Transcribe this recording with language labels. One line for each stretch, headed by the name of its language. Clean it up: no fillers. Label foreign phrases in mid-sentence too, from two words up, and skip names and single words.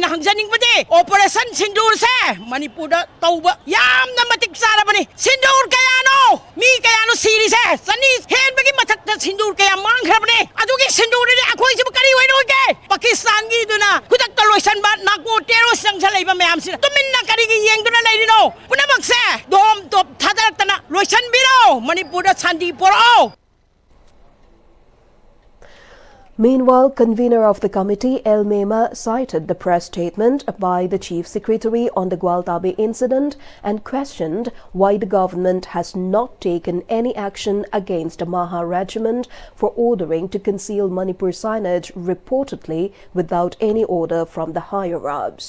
Manipuri: oina hangjaning bade Operation Sindoor se Manipur da tawba yamna matik sara bani Sindoor kayano mi kayano series se sani hen bagi mathak da Sindoor kaya mang khrabne adugi Sindoor de akhoi se kari oina oge Pakistan gi duna kudak loisan ba nako terrorist sang sa leiba mayam sina tuminna kari gi yeng duna leidino punamak se dom top thadar tana loisan biro Manipur da sandi poro.
English: Meanwhile, convener of the committee, El Mema, cited the press statement by the Chief Secretary on the Gwaltabe incident and questioned why the government has not taken any action against the Maha Regiment for ordering to conceal Manipur signage reportedly without any order from the higher-ups.